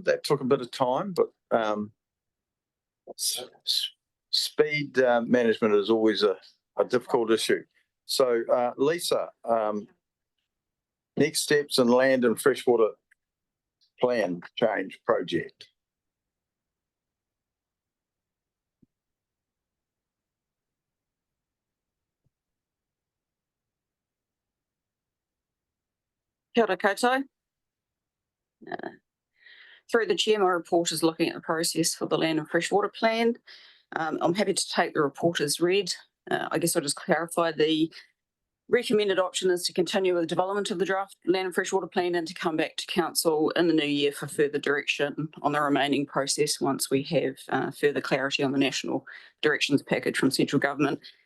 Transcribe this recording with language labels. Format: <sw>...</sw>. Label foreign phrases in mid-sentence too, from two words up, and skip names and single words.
<en>That took a bit of time, but speed management is always a difficult issue. So Lisa, next steps in land and freshwater plan change project.</en> <mi>Kia ora koutou.</mi> <en>Through the chair, my report is looking at the process for the land and freshwater plan. I'm happy to take the report as read. I guess I'll just clarify the recommended option is to continue with the development of the draft land and freshwater plan and to come back to council in the new year for further direction on the remaining process once we have further clarity on the national directions package from central government.</en>